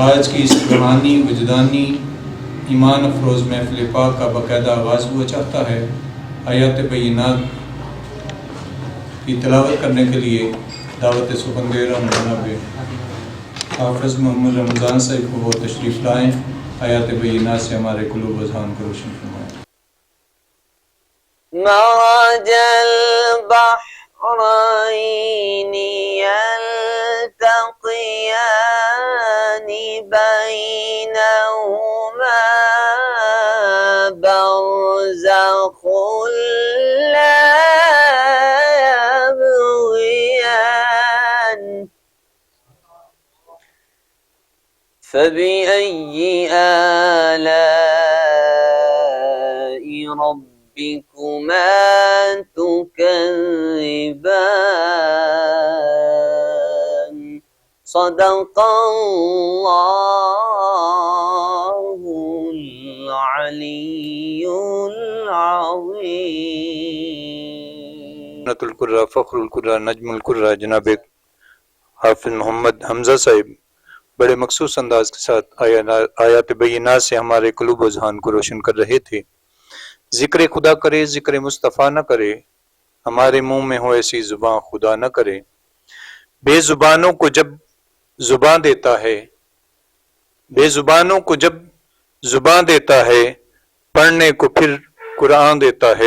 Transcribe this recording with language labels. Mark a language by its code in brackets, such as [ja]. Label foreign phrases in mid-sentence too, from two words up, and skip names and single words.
[ur] آج کی اس روحانی وجدانی ایمان افروز محفل پاک کا باقاعدہ آغاز ہوا چاہتا ہے. آیت بینات کی تلاوت کرنے کے لیے دعوت سخندیرا جناب حافظ محمد رمضان صاحب کو وہ تشریف لائیں. آیت بینات سے ہمارے قلوب اذہان کو روشن فرمائیں. [ar] مرج البحرين يلتقيان بينهما برزخ لا يبغيان فبأي آلاء ربكما تكذبان صدق الله العلي العظيم. نت القراء فخر القراء نجم القراء [ur] جناب حافظ محمد حمزہ صاحب بڑے مخصوص انداز کے ساتھ آیت بینات سے ہمارے قلوب اذہان کو روشن کر رہے تھے. ذکر خدا کرے ذکر مصطفی نہ کرے، ہمارے منہ میں ہو ایسی زبان خدا نہ کرے. بےزبانوں کو جب زبان دیتا ہے، بےزبانوں کو جب زبان دیتا ہے، پڑھنے کو پھر قرآن دیتا ہے.